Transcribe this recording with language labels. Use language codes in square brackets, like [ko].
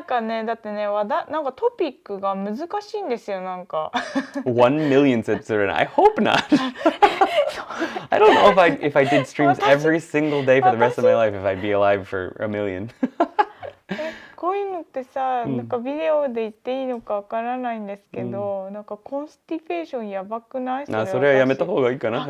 [ja] んかねだってねなんかトピックが難しいんですよなんか [en] 1 million said I hope not. I don't know if I did streams every single day for the rest of my life if I'd be alive for 1 million. [ja] こういうのってさ、なんかビデオで言っていいのかわからないんですけど、なんかコンスティペーションやばくない？それはやめた方がいいかな。